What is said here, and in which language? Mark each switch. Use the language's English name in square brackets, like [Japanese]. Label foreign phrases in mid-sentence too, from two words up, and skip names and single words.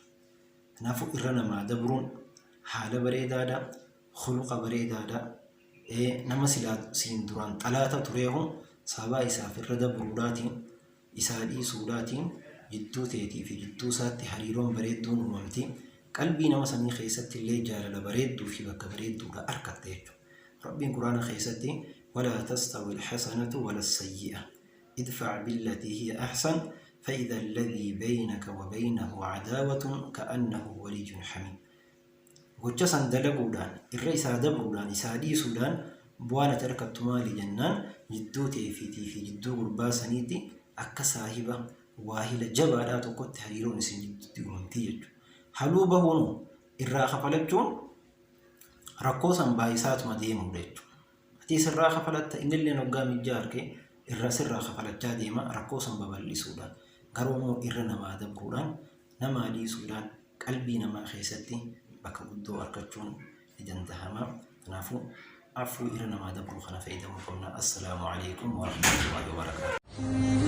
[Oromo] Kanaafuu irra namaa dabruun haala bareedaadhaa khuluqa bareedaadhaa nama siin duraan xalaata tureehun sabaa isaaf irra dabruudhaatiin isaa dhiisuudhaatiin jidduu teetii fi jidduu isaatti hariiroon bareedduun uumamti. Qalbii nama sanii keessatti illee jaalala bareedduu fi bakka bareedduudha argatte jechuudha. Rabbiin quraana keessatti [Arabic] ولا تستوي الحسنة ولا السيئة ادفع بالتي هي أحسن فإذا الذي بينك وبينه عداوة كأنه ولي حميم. [Oromo] gocha san dalaguudhaan irra isaa dabruudhaan isaa dhiisuudhaan bu'aana tarkattu maali jennaan jidduu teefiitii fi jidduu gurbaa saniitti akka saahiba waahila jabaadhaa tokkotti hariiroon isin jidduutti uumamtii jechuudha. Haluu bahuun irraa kafalachuun rakkoo san baay'isaatuma deemuudha jechuudha. Ati sirraa kafalatta innillee hoggaa mijjaa argee irra sirraa kafalachaa deema rakkoo san babal'isuudhaan garuu immoo irra namaa dabruudhaan namaa dhiisuudhaan qalbii namaa keessatti bakka guddoo argachuun ni danda'ama. Kanaafuu afuu irra namaa dabruu kana fayyadamuu qabna. [Arabic] السلام عليكم ورحمة الله وبركاته.